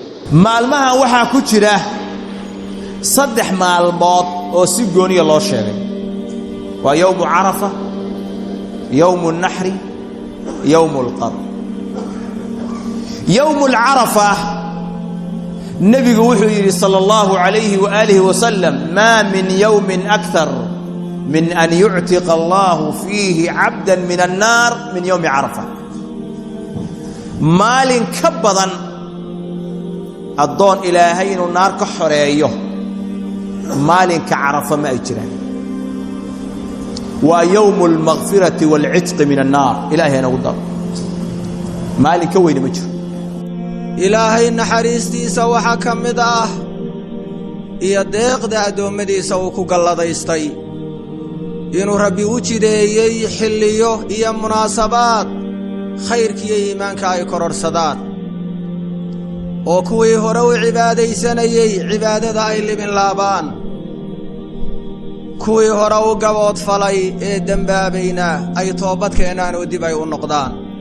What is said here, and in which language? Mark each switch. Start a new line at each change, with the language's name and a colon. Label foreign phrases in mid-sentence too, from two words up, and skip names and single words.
Somali: maalmahan waxaa ku jira saddex maalmood oo si gooniya loo sheegay waa
Arabic: يوم عرفة يوم النحر يوم القر يوم عرفة
Somali: nabigu wuxuu yiri
Arabic: صلى الله عليه وآله وسلم ما من يوم أكثر من أن يعتق الله فيه عبدا من النار من يوم عرفة
Somali: maalin ka badan addoon ilaahay inuu naar ka xoreeyo maalinka carafa ma ay jiraan waa
Arabic: يوم المغفرة والعتق من النار
Somali: ilaahayna ugu dar maalinka weyn ma jiro ilaahay naxariistiisa waxa kamid ah iyo deeqda adoomadiisa uu ku galladaystay inuu rabbi u jideeyay xilliyo iyo munaasabaad khayrkiyo iimaanka ay kororsadaan oo kuwii hore u cibaadaysanayay cibaadada ay libin laabaan kuwii hore u gabood falay ee dambaabayna ay toobad keenaan oo dib ay u noqdaan